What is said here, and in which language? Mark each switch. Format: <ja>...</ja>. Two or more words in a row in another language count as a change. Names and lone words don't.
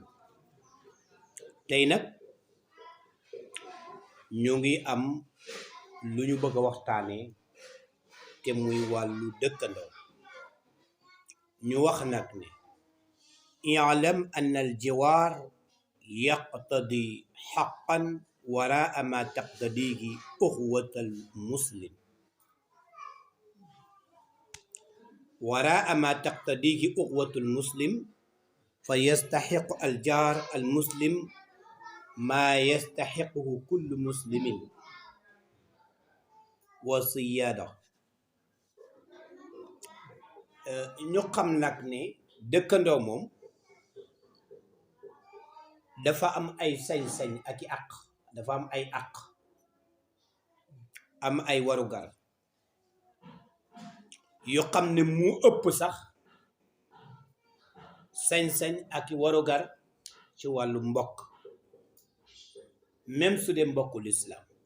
<wo>tey nag ñu ngi am lu ñu bëgg a waxtaanee te muy wàllu dëkkandoo. ñu wax nag ne</wo> <ar>اعلم أن الجوار يقتضي حقا وراء ما تقتضيه أخوة المسلم وراء ما تقتضيه أخوة المسلم فيستحق الجار المسلم ما يستحقه كل مسلم وصيادة.</ar> <wo>ñu xam nag ne dëkkandoo moom dafa am ay sañ-sañ ak i àq, dafa am ay àq am ay warugar yoo xam ne mu ëpp sax sañ-sañ ak warugar ci wàllu mbokk, même su dee mbokku lislaam.</wo>